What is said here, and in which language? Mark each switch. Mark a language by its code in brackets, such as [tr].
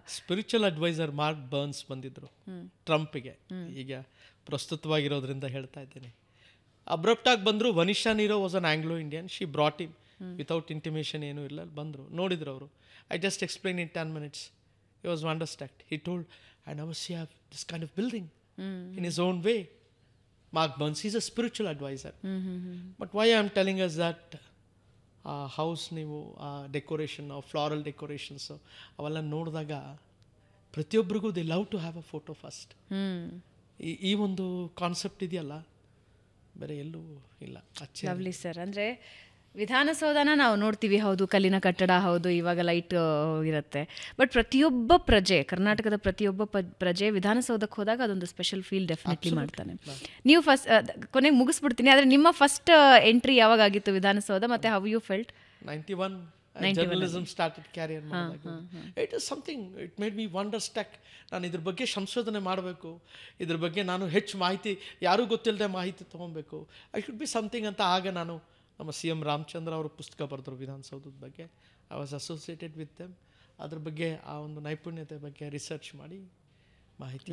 [kn] Spiritual adviser mark burns ಬಂದಿದ್ರು ಟ್ರಂಪ್ಗೆ. ಈಗ ಪ್ರಸ್ತುತವಾಗಿರೋದ್ರಿಂದ ಹೇಳ್ತಾ ಇದ್ದೇನೆ. ಅಬ್ರಪ್ಟಾಗಿ ಬಂದರು. [en] Vanessa Nero was an Anglo Indian. She brought him without intimation. [kn] ಏನೂ ಇಲ್ಲ, ಬಂದರು, ನೋಡಿದ್ರು ಅವರು. [en] I just explain in 10 minutes. He was wonderstruck. He told, I never see this kind of building in his own way. Mark Burns, he's a spiritual advisor. But why I am telling us that house [kn] ನೀವು decoration, floral decorations ಅವೆಲ್ಲ ನೋಡಿದಾಗ ಪ್ರತಿಯೊಬ್ಬರಿಗೂ [en] They love to have a photo first. [kn] ಈ ಒಂದು concept ಇದೆಯಲ್ಲ, ಬೇರೆ ಎಲ್ಲೂ ಇಲ್ಲ. [en] Lovely sir. [kn] ಅಂದರೆ ವಿಧಾನಸೌಧನ ನಾವು ನೋಡ್ತೀವಿ, ಹೌದು ಕಲ್ಲಿನ ಕಟ್ಟಡ, ಹೌದು ಇವಾಗ ಲೈಟ್ ಇರುತ್ತೆ. ಬಟ್ ಪ್ರತಿಯೊಬ್ಬ ಪ್ರಜೆ, ಕರ್ನಾಟಕದ ಪ್ರತಿಯೊಬ್ಬ ಪ್ರಜೆ ವಿಧಾನಸೌಧಕ್ಕೆ ಹೋದಾಗ ಅದೊಂದು ಸ್ಪೆಷಲ್ ಫೀಲ್ ಡೆಫಿನೆಟ್ಲಿ ಮಾಡ್ತಾನೆ. ನೀವು ಫಸ್ಟ್ ಕೊನೆಗೆ ಮುಗಿಸ್ಬಿಡ್ತೀನಿ, ಆದರೆ ನಿಮ್ಮ ಫಸ್ಟ್ ಎಂಟ್ರಿ ಯಾವಾಗ ಆಗಿತ್ತು ವಿಧಾನಸೌಧ, ಮತ್ತು [en] How you felt? 91 journalism started career ಮಾಡಿದಾಗ. It is something, it made me wonderstruck. [kn] ನಾನು ಇದ್ರ ಬಗ್ಗೆ ಸಂಶೋಧನೆ ಮಾಡಬೇಕು, ಇದ್ರ ಬಗ್ಗೆ ನಾನು ಹೆಚ್ಚು ಮಾಹಿತಿ, ಯಾರೂ ಗೊತ್ತಿಲ್ಲದೆ ಮಾಹಿತಿ ತೊಗೊಬೇಕು, [en] I should be something [kn] ಅಂತ. ಆಗ ನಾನು ನಮ್ಮ CM ರಾಮಚಂದ್ರ ಅವರು ಪುಸ್ತಕ ಬರೆದರು ವಿಧಾನಸೌಧದ ಬಗ್ಗೆ. [en] I was associated with them. [kn] ಅದ್ರ ಬಗ್ಗೆ ಆ ಒಂದು ನೈಪುಣ್ಯತೆ ಬಗ್ಗೆ ರಿಸರ್ಚ್ ಮಾಡಿ ಮಾಹಿತಿ.